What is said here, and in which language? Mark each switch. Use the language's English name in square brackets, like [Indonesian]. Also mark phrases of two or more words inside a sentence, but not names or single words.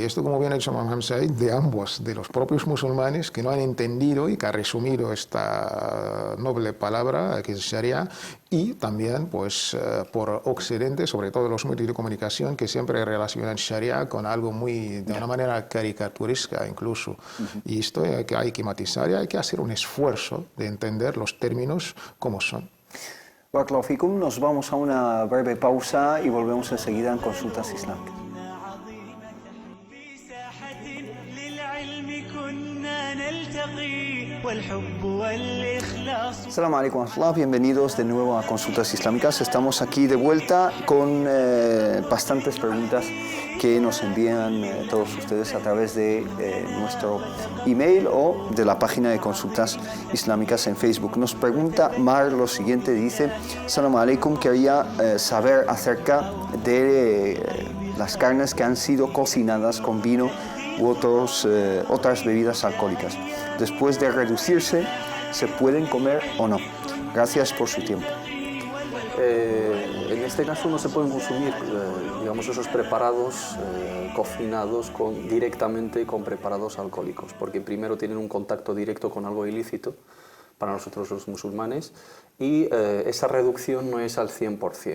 [Spanish] Esto, como bien ha dicho Mohammed Said, de ambos, de los propios musulmanes que no han entendido y que ha resumido esta noble palabra que es Sharia, y también pues por Occidente, sobre todo los medios de comunicación, que siempre relacionan Sharia con algo muy, de una manera caricaturesca incluso. Y esto hay que matizar y hay que hacer un esfuerzo de entender los términos como son. [Arabic] بارك الله فيكم, [Spanish] nos vamos a una breve pausa y volvemos enseguida en Consultas Islámicas. [Arabic] السلام عليكم ورحمة الله, [Spanish] bienvenidos de nuevo a Consultas Islámicas. Estamos aquí de vuelta con bastantes preguntas que nos envían todos ustedes a través de nuestro email o de la página de Consultas Islámicas en Facebook. Nos pregunta Mar lo siguiente, dice: [Arabic] السلام عليكم, [Spanish] quería saber acerca de las carnes que han sido cocinadas con vino u otras bebidas alcohólicas. Después de reducirse, ¿se pueden comer o no? Gracias por su tiempo. En este caso no se pueden consumir, digamos, esos preparados cocinados directamente con preparados alcohólicos, porque primero tienen un contacto directo con algo ilícito para nosotros los musulmanes, y esa reducción no es al 100%.